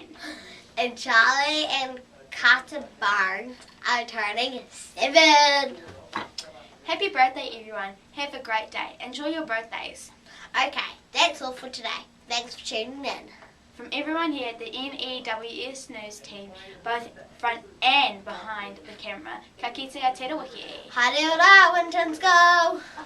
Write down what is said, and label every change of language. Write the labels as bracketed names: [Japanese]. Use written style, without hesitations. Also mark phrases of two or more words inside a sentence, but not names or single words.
[English] And Charlie and Carter Barnes are turning 7. Happy birthday, everyone. Have a great day. Enjoy your birthdays. Okay, that's all for today. Thanks for tuning in. From everyone here at the N.E.W.S news team, both front and behind the camera, [Māori] ka kite a te wiki. Haere ora, Winton School!